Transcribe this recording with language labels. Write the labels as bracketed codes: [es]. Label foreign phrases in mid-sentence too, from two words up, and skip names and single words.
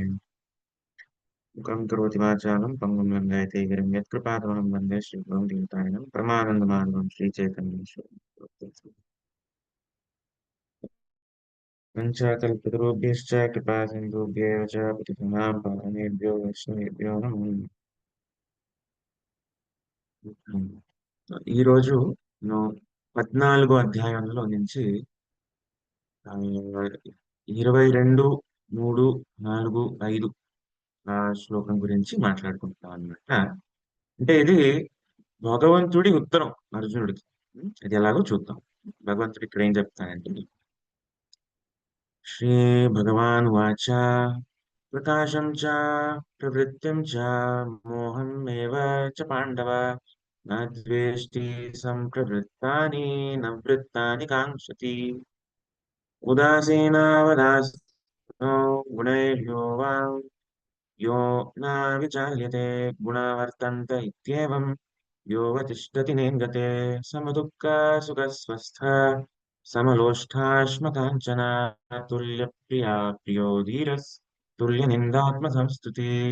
[sa] मुखं करोति वाचालं पङ्गुं लङ्घयते गिरिं यत्कृपातमहं वन्दे श्रीगुरुं दीनतारिणं परमानन्दमाधवं श्रीचैतन्येश्वरं। पंचाकल्पतरुभ्यश्च कृपा सिन्धुभ्येव च पतितानां पावनेभ्यो वैष्णवेभ्यो नमो नमः। [te] ఈ రోజు నేను 14వ అధ్యాయంలో నుంచి 22, 3, 4, 5 శ్లోకం గురించి మాట్లాడుకుంటున్నాం అన్నమాట. అంటే ఇది భగవంతుడి ఉత్తరం అర్జునుడికి. ఇది ఎలాగో చూద్దాం. భగవంతుడు ఇక్కడ ఏం చెప్తానంటే [sa] श्रीभगवानुवाच प्रकाशं च प्रवृत्तिं च मोहमेव च पाण्डव न द्वेष्टि सम्प्रवृत्तानि न वृत्तानि काङ्क्षति उदासीनावदासीनो गुणैर्यो वा यो न विचाल्यते गुणवर्तन्त इत्येवं योऽवतिष्ठति नेङ्गते समदुःखसुखस्वस्थ समलोष्ठाश्मकाञ्चना तुल्यप्रिया प्रियो धीरस्तुल्यनिन्दात्मसंस्तुति